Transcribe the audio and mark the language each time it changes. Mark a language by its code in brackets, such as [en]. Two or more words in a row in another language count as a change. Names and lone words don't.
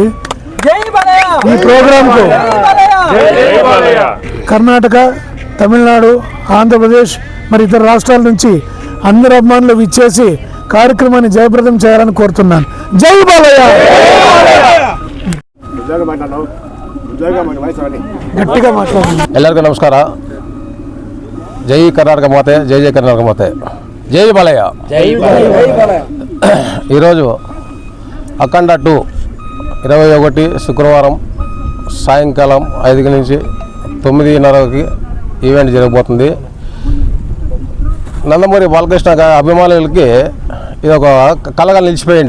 [te] ఈ ప్రోగ్రాంకు కర్ణాటక, తమిళనాడు, ఆంధ్రప్రదేశ్ మరి ఇతర రాష్ట్రాల నుంచి అందరు అభిమానులు విచ్చేసి కార్యక్రమాన్ని జయప్రదం చేయాలని కోరుతున్నాను. జై బాలయ్య. గట్టిగా మాట్లాడండి. [kn] ಎಲ್ಲರಿಗೂ ನಮಸ್ಕಾರ. ಜೈ ಕರ್ನಾಟಕ ಮಾತೆ, ಜೈ ಜೈ ಕರ್ನಾಟಕ ಮಾತೆ, [te] జై బాలయ్య. ఈరోజు అఖండ 2 21 శుక్రవారం సాయంకాలం 5 నుంచి 9:30కి ఈవెంట్ జరగబోతుంది. నందమూరి బాలకృష్ణ అభిమానులకి ఇది ఒక కళగా నిలిచిపోయింది.